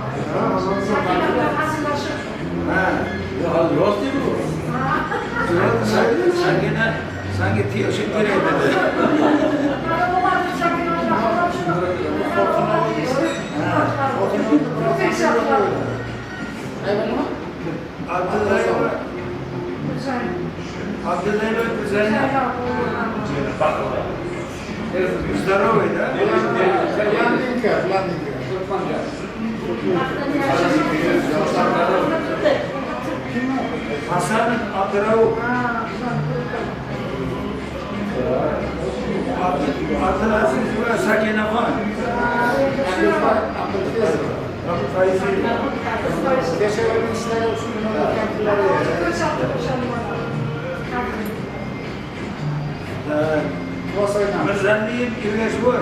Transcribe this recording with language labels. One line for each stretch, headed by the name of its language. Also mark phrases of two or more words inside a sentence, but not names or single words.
Uzbek: Sanki tiyashim kerak dedi. Abdullayeva Kuzayna.
Russian: Здоровый, да? Ладненько.
Uzbek: Hasan Abdurrauf. Abdulaziz ve Sakinaxon. Mirzaliyev Ergashboy.